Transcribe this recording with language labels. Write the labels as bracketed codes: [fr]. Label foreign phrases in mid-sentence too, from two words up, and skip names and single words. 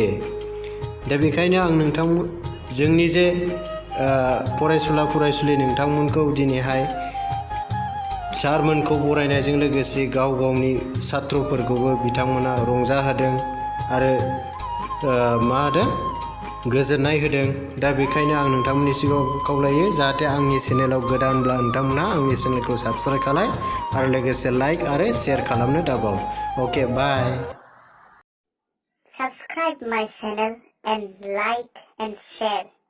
[brx] दा बेखायनो आं जोंनि जे फरायसुला फरायसुलि नोंथांमोनखौ दिनैहाय सारमोनखौ बरायनायजों लोगोसे गावनि सात्रफोरखौबो बिथांमोना रंजाहोदों आरो मा होदों, गोजोननाय होदों। दा बेखायनो आं नोंथांमोननि सिगाङाव खावलायो जाहाथे आंनि चेनेलाव गोदानब्ला नोंथांमोना आंनि चेनेलखौ साबस्क्राइब खालाय आरो लोगोसे लाइक आरो शेयार खालामनो दाबाव। [en] okay, bye. Subscribe my channel and like and share.